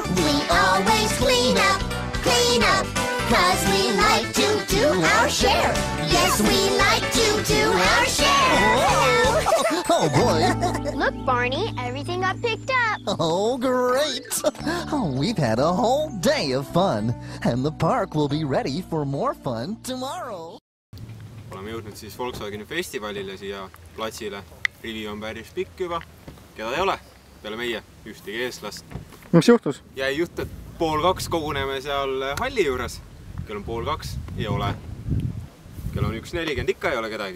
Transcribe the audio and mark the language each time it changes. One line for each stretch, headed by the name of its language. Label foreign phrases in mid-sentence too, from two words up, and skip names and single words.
English: We always clean up, 'cause we like to do our share. Yeah. 'cause we like to do our share. Oh boy. Look, Barney, everything got picked up. Oh, great. Oh, we've had a whole day of fun, and the park will be ready for more fun tomorrow.
Estonian: Oleme jõudnud siis Volkswageni festivalile siia platsile. Rivi on päris pikk juba. Keda ei ole? Peale meie ühtegi eestlast. Mis juhtus? Jäi jutt, et 1:30 koguneme seal halli juures. Kell on 1:30, ei ole. Kell on 1:40, ikka ei ole kedagi.